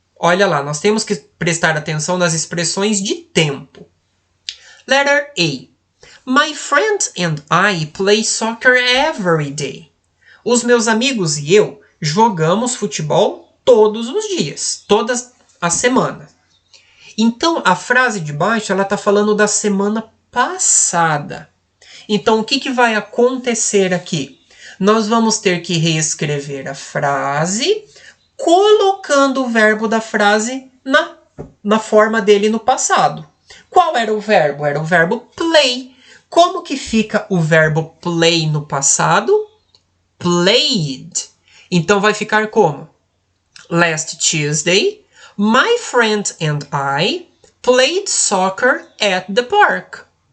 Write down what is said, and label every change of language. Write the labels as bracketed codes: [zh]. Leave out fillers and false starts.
[pt] Olha lá, nós temos que prestar atenção nas expressões de tempo. [en] Letter A. My friends and I play soccer every day. [pt] Os meus amigos e eu jogamos futebol todos os dias, todas as semanas. Então, a frase de baixo, ela está falando da semana passada. Então, o que vai acontecer aqui? Nós vamos ter que reescrever a frase, colocando o verbo da frase na forma dele no passado. Qual era o verbo? Era o verbo play. Como que fica o verbo play no passado? Played. Então vai ficar como? [en] Last Tuesday, my friend and I played soccer at the park.